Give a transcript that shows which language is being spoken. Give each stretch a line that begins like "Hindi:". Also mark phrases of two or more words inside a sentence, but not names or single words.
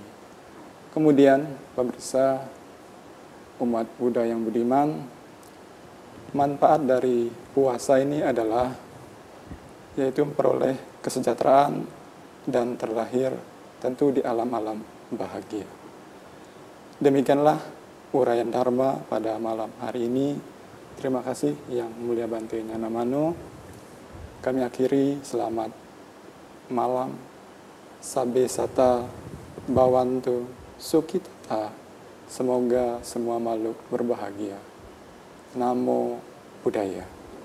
Indonesian: Kemudian pemirsa umat Buddha yang budiman, manfaat dari puasa ini adalah yaitu memperoleh kesejahteraan dan terlahir tentu di alam-alam bahagia. Demikianlah uraian Dharma pada malam hari ini. Terima kasih Yang Mulia Bante Nyanamano. Kami akhiri, selamat malam.
Pali: Sabbe sata bhavantu sukhita.
Indonesian: Semoga semua makhluk berbahagia.
Pali: Namo Buddhaya.